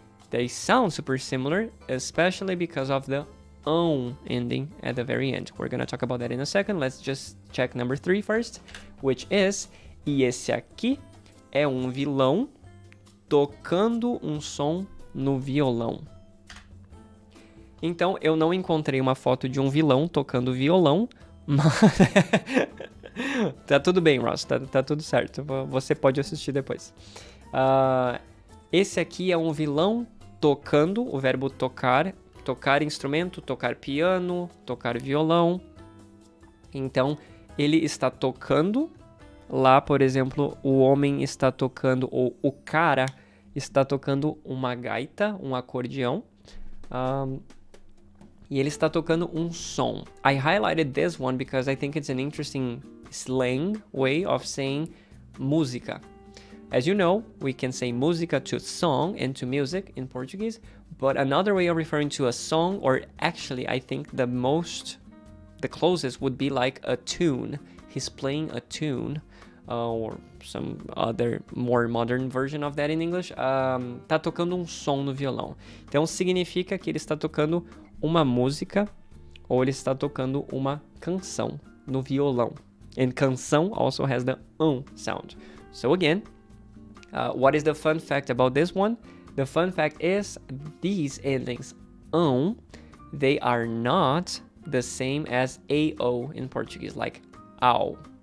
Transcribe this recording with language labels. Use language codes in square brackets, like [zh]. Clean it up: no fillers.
[en] They sound super similar, especially because of the ending at the very end. We're gonna talk about that in a second. Let's just check number 3 first, which is, [pt] e esse aqui é um vilão tocando um som no violão. Então, eu não encontrei uma foto de um vilão tocando violão, mas... Tá tudo bem, Ross, tá tudo certo. Você pode assistir depois. Esse aqui é um vilão tocando, o verbo tocar instrumento, tocar piano, tocar violão. Então, ele está tocando. Lá, por exemplo, o homem está tocando, ou o cara está tocando uma gaita, um acordeão. E ele está tocando um som. [en] I highlighted this one because I think it's an interesting slang way of saying música. As you know, we can say música to song and to music in Portuguese, but another way of referring to a song, or actually I think the closest would be like a tune. He's playing a tune, or some other more modern version of that in English. [pt] Tá tocando um som no violão. Então significa que ele está tocando uma música, ou ele está tocando uma canção no violão. [en] And canção also has the sound. So again, what is the fun fact about this one? The fun fact is these endings, they are not the same as AO in Portuguese, like ao.